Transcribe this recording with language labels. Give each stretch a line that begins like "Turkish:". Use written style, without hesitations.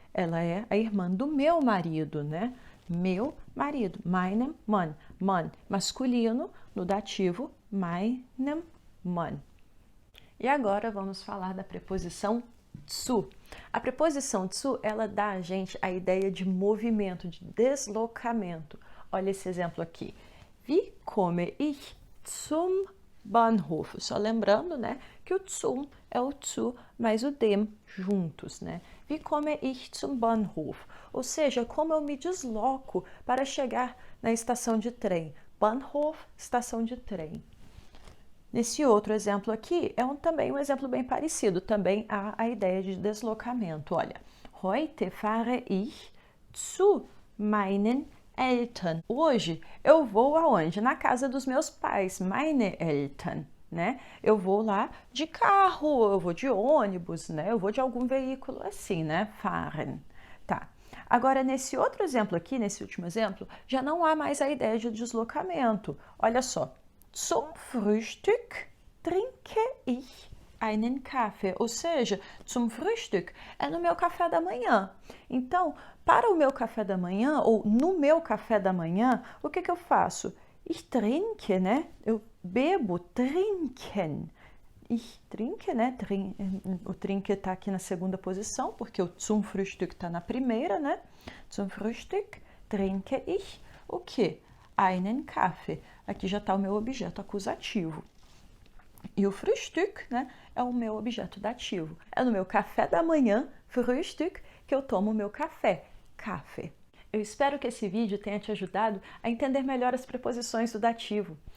Portuguese: Ela é a irmã do meu marido, né? Meu marido,
German: meinem Mann.
Portuguese: Mann, masculino, no dativo,
German: meinem Mann.
Portuguese: E agora vamos falar da preposição zu. A preposição zu, ela dá a gente a ideia de movimento, de deslocamento. Olha esse exemplo aqui.
German: Wie komme ich zum Bahnhof?
Portuguese: Só lembrando, né, que o zum é o zu mais o dem juntos, né?
German: Wie komme ich zum Bahnhof?
Portuguese: Ou seja, como eu me desloco para chegar na estação de trem. Bahnhof, estação de trem. Nesse outro exemplo aqui, também um exemplo bem parecido, também há a ideia de deslocamento. Olha,
German: heute fahre ich zu meinen Eltern.
Portuguese: Hoje eu vou aonde? Na casa dos meus pais,
German: meine Eltern,
Portuguese: né? Eu vou lá de carro, eu vou de ônibus, né? Eu vou de algum veículo assim, né? Fahren. Tá. Agora, nesse outro exemplo aqui, nesse último exemplo, já não há mais a ideia de deslocamento. Olha só.
German: Zum Frühstück trinke ich einen Kaffee.
Portuguese: Ou seja,
German: zum Frühstück
Portuguese: é no meu café da manhã. Então, para o meu café da manhã, ou no meu café da manhã, o que eu faço?
German: Ich trinke,
Portuguese: né? Eu bebo, trinken.
German: Ich trinke,
Portuguese: né? O trinke está aqui na segunda posição, porque o
German: zum Frühstück
Portuguese: está na primeira, né?
German: Zum Frühstück trinke ich
Portuguese: o quê?
German: Einen Kaffee.
Portuguese: Aqui já está o meu objeto acusativo. E o Frühstück, né, é o meu objeto dativo. É no meu café da manhã, Frühstück, que eu tomo o meu café, Kaffee. Eu espero que esse vídeo tenha te ajudado a entender melhor as preposições do dativo.